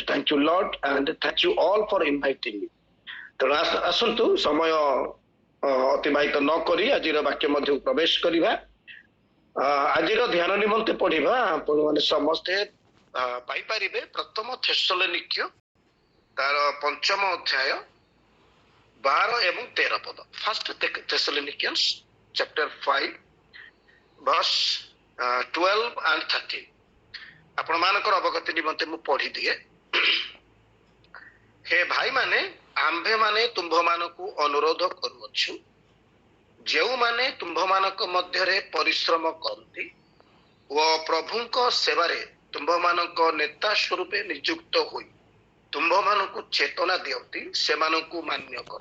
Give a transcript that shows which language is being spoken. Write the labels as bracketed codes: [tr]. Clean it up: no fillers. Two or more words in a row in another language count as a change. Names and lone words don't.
[en] Thank you Lord and thank you all for inviting me. [or] ତେଣୁ ଆସନ୍ତୁ ସମୟ ଅତିବାହିତ ନ କରି ଆଜିର ବାକ୍ୟ ମଧ୍ୟକୁ ପ୍ରବେଶ କରିବା। ଆଜିର ଧ୍ୟାନ ନିମନ୍ତେ ପଢିବା ଆପଣମାନେ ସମସ୍ତେ ପାଇପାରିବେ ପ୍ରଥମ ଥେସଲୋନିକ୍ୟ ତାର 5ମ ଅଧ୍ୟାୟ 12 ଏବଂ 13 ପଦ। [en] First Thessalonians chapter 5 verse 12 and 13 [or] ଆପଣ ମାନଙ୍କର ଅବଗତି ନିମନ୍ତେ ମୁଁ ପଢି ଦିଏ। ହେ ଭାଇ ମାନେ ଆମ୍ଭେ ମାନେ ତୁମ୍ଭମାନଙ୍କୁ ଅନୁରୋଧ କରୁଅଛୁ ଯେଉଁମାନେ ତୁମ୍ଭମାନଙ୍କ ମଧ୍ୟରେ ପରିଶ୍ରମ କରନ୍ତି ଓ ପ୍ରଭୁଙ୍କ ସେବାରେ ତୁମ୍ଭମାନଙ୍କ ନେତା ସ୍ୱରୂପେ ନିଯୁକ୍ତ ହୋଇ ତୁମ୍ଭମାନଙ୍କୁ ଚେତନା ଦିଅନ୍ତି ସେମାନଙ୍କୁ ମାନ୍ୟ କର।